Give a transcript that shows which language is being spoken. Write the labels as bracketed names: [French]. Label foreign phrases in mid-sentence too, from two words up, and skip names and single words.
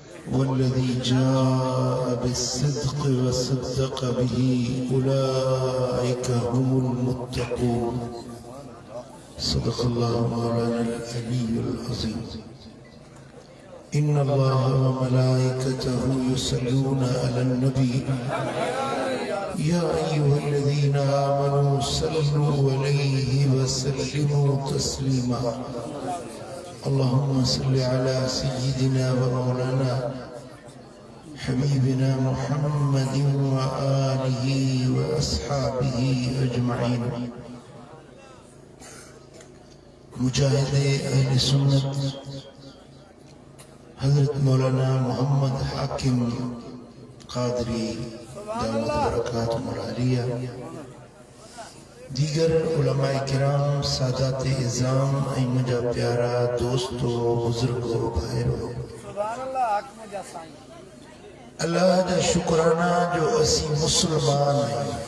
[Arabic] والذي جاء بالصدق وصدق به أولئك هم المتقون. صدق الله مولانا العلي العظيم. إن الله وملائكته يصلون على النبي يا أيها الذين آمنوا صلوا عليه وسلموا تسليما. اللهم صل على سيدنا ومولانا حبيبنا محمد وآله وأصحابه أجمعين. [Urdu] مجاہدِ اہلِ سنت حضرت مولانا محمد حاکم قادری [Arabic] دامت برکاتہ العالیہ, [Urdu] دیگر علمائے کرام، سادات عظام، مجھا پیارا دوستوں، بزرگوں، بھائیوں، اللہ کا شکرانہ جو اسی مسلمان ہیں.